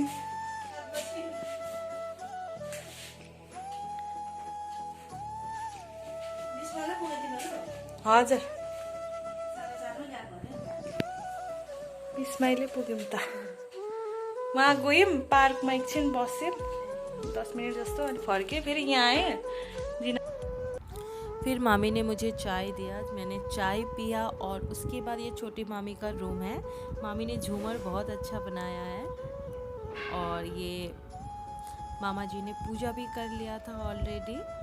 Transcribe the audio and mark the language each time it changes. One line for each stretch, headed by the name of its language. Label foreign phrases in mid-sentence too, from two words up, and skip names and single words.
Nepali: हजुर 20 माइलै पुग्यौँ त। वहाँ गयौँ पार्कमा एकछिन बस्यौँ 10 मिनट जस्तो अनि फर्केँ फेरि यहाँ आएँ।
Hindi: फिर मामी ने मुझे चाय दिया, मैंने चाय पिया और उसके बाद ये छोटी मामी का रूम है। मामी ने झूमर बहुत अच्छा बनाया है और ये मामा जी ने पूजा भी कर लिया था ऑलरेडी।